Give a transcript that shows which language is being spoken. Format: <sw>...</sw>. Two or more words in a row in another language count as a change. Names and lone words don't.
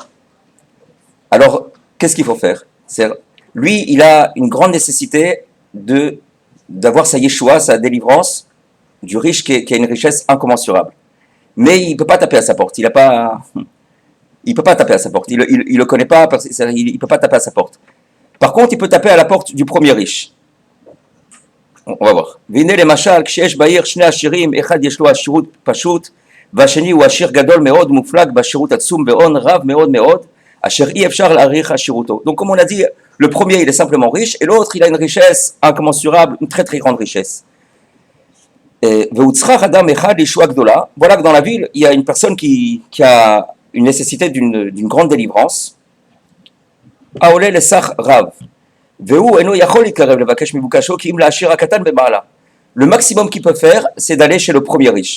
<fr>Alors, qu'est-ce qu'il faut faire? Lui, il a une grande nécessité d'avoir sa Yeshua, sa délivrance, du riche qui a une richesse incommensurable. Mais il ne peut pas taper à sa porte. Il peut pas taper à sa porte. Il le connaît pas. Il peut pas taper à sa porte. Par contre, il peut taper à la porte du premier riche. On va voir.</fr> <he>והנה המשל כשיש בעיר שני עשירים אחד יש לו עשירות פשוט והשני הוא עשיר גדול מאד מופלג בעשירות עצום בהון רב מאד מאד אשר אי אפשר להעריך עשירותו.</he> <fr>Donc comme on a dit, le premier il est simplement riche et l'autre il a une richesse incommensurable, une très très grande richesse. Voilà que dans la ville, il y a une personne qui a une nécessité d'une grande délivrance. Le maximum qu'il peut faire, c'est d'aller chez le premier riche.</fr>